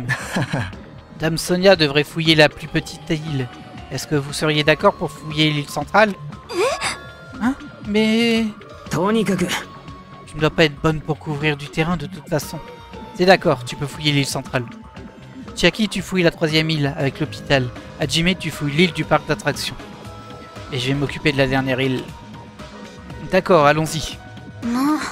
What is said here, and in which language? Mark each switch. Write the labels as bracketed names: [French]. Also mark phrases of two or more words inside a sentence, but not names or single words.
[French] Dame Sonia devrait fouiller la plus petite île. Est-ce que vous seriez d'accord pour fouiller l'île centrale? Hein? Mais... [Japanese] とにかく [French] tu ne dois pas être bonne pour couvrir du terrain de toute façon. C'est d'accord, tu peux fouiller l'île centrale. Chiaki, tu fouilles la troisième île avec l'hôpital. Hajime, tu fouilles l'île du parc d'attractions. Et je vais m'occuper de la dernière île. D'accord, allons-y. [Japanese] もう、